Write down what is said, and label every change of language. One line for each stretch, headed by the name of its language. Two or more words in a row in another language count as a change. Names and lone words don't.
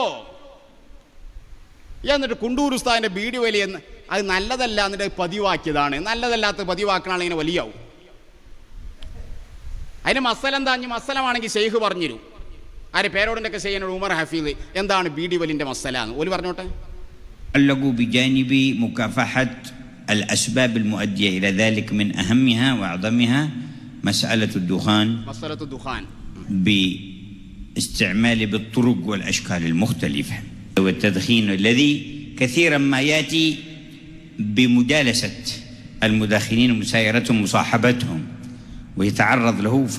Malayalam: എന്നിട്ട് കുണ്ടൂർ ഉസ്താദിൻ്റെ ബീഡി വലിയെന്ന് അത് നല്ലതല്ല, എന്നിട്ട് പതിവാക്കിയതാണ്. നല്ലതല്ലാത്ത പതിവാക്കണാണ് ഇങ്ങനെ വലിയാവും. അതിന് മസല എന്താ? മസലമാണെങ്കിൽ ഷെയ്ഖ് പറഞ്ഞുതരും. ആര് പേരോടിൻ്റെ ഒക്കെ ചെയ്യുന്ന ഉമർ ഹഫീദ് എന്താണ് ബീഡി വലിൻ്റെ മസല എന്ന് ഓല് പറഞ്ഞോട്ടെ.
Arabic: الأسباب المؤدية إلى ذلك من أهمها وأعظمها مسألة الدخان باستعمال بالطرق والأشكال المختلفة، والتدخين الذي كثيرا ما يأتي بمجالسة المدخنين ومسايرتهم ومصاحبتهم ويتعرض له.